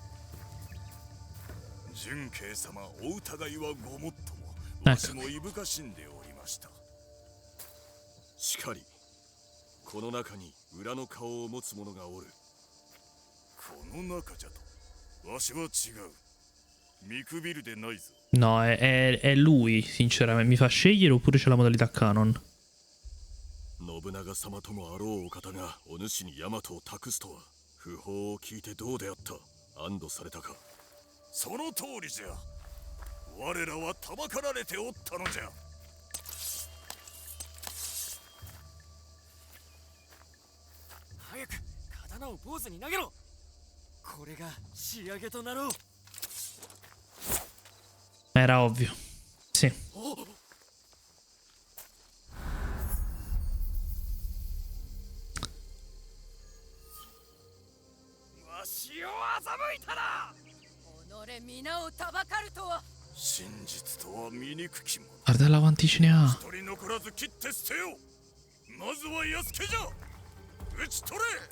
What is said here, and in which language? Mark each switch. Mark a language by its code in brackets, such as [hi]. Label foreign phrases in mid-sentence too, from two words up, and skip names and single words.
[ja] 純慶様、お疑いはごもっとも。なんかわしもいぶかしんでおりました。しかり、この中に裏の顔を持つ者がおる。この中じゃと。わしは違う。見くびるでないぞ。 [it] No, è lui, sinceramente. Mi fa scegliere oppure c'è la modalità canon? [ja] 信長様ともあろうお方がお主に大和を託すとは、訃報を聞いてどうであった？安堵されたか？その通りじゃ。我らはたばかられておったのじゃ。早く刀を坊主に投げろ。これが仕上げとなろう。 [it] Era ovvio. Sì. [ja] わしを欺いたな。己皆をたばかるとは。真実とは醜きもの。 [it] Guarda l'avanti ce ne ha. [ja] 一人残らず切って捨てよう。まずは安家じゃ。討ち取れ。